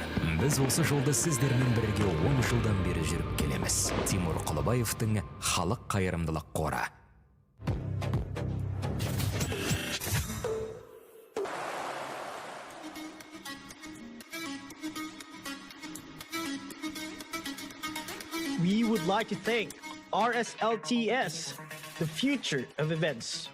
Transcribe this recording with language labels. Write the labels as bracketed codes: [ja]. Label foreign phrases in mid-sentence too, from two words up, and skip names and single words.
[kk] Біз осы жолды сіздермен бірге 10 жылдан бері жүріп келеміз. Тимур Құлыбаевтың халық қайырымдылық қоры. [en] We would like to thank RSLTS, the future of events.